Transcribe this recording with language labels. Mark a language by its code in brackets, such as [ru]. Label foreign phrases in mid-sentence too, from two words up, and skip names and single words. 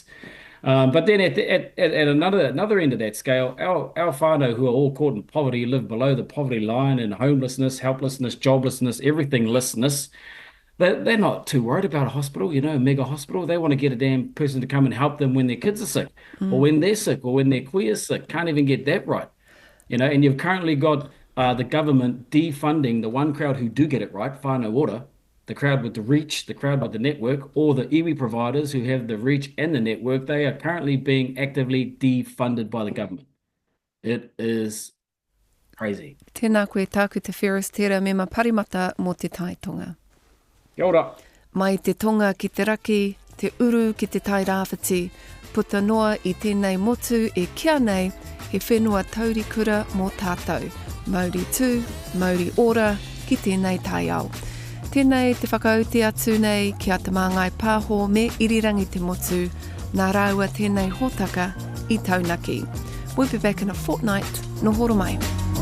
[en] But then at another end of that scale, our whānau who are all caught in poverty live below the poverty line, and homelessness, helplessness, joblessness, everythinglessness. They're not too worried about a hospital, a mega hospital. They want to get a damn person to come and help them when their kids are sick, or when they're sick, or when their queer is sick. Can't even get that right. And you've currently got the government defunding the one crowd who do get it right, [mi] whānau ora, [en] the crowd with the reach, the crowd with the network, or the iwi providers who have the reach and the network, they are currently being actively defunded by the government. It is crazy. [mi] Tēnā koe Tākuta Ferris, tērā me parimata mō te taitonga. Kia ora. Mai te tonga ki te raki, te uru ki te tai rāwhiti, puta noa i tēnei motu e kia nei, he whenua taurikura mō tātou. Mauri tū, mauri ora, ki tēnei tai au. Tēnei te whakauti atu nei ki a te Māngai Pāho me irirangi te motu, nā rāua tēnei hōtaka i taunaki. [en] We'll be back in a fortnight, [mi] no horo mai.